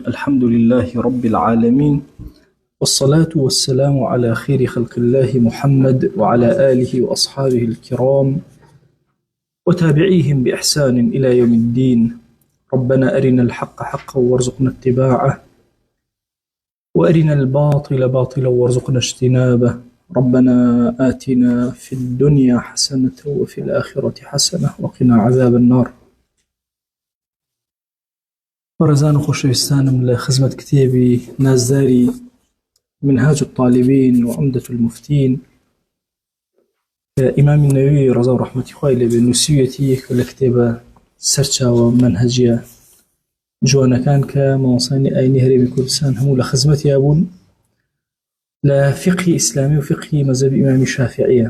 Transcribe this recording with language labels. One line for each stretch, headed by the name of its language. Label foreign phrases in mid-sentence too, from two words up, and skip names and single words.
Arabic: الحمد لله رب العالمين، والصلاة والسلام على خير خلق الله محمد وعلى آله وأصحابه الكرام وتابعيهم بإحسان إلى يوم الدين. ربنا أرنا الحق حقا وارزقنا اتباعه، وأرنا الباطل باطلا وارزقنا اجتنابه. ربنا آتنا في الدنيا حسنة وفي الآخرة حسنة وقنا عذاب النار.
Central Kurdish: بەڕێزان و خۆشەویستانم، لە خزمەت کتێبی نازداری منهاج الطالبين وعمدة المفتين ئیمامی نەووی ڕەزا و ڕەحمەتی خوای لێبێ نووسیوێتی کە لە کتێبە سەرچاوە منهەجیە جوانەکان کە مامۆستایانی ئاینی هەرێمی کوردستان هەموو لە خزمەتیا بوون لە فقهی ئیسلامی و فقهی مەذهبی ئیمامی شافعیە.